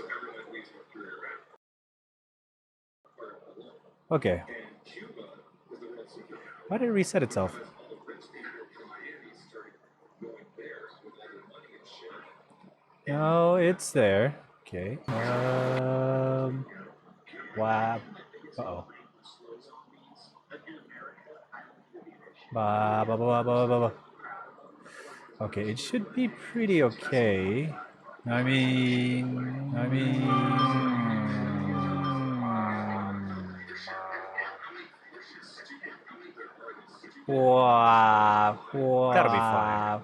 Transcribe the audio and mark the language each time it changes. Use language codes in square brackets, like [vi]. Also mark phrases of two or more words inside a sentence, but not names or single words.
[en] Okay. Why did it reset itself? No, it's there. Okay. Wow. Uh-oh. Ba, ba, ba, ba, ba, ba, ba. Okay, it should be pretty okay. I mean, wow, that'll be fine.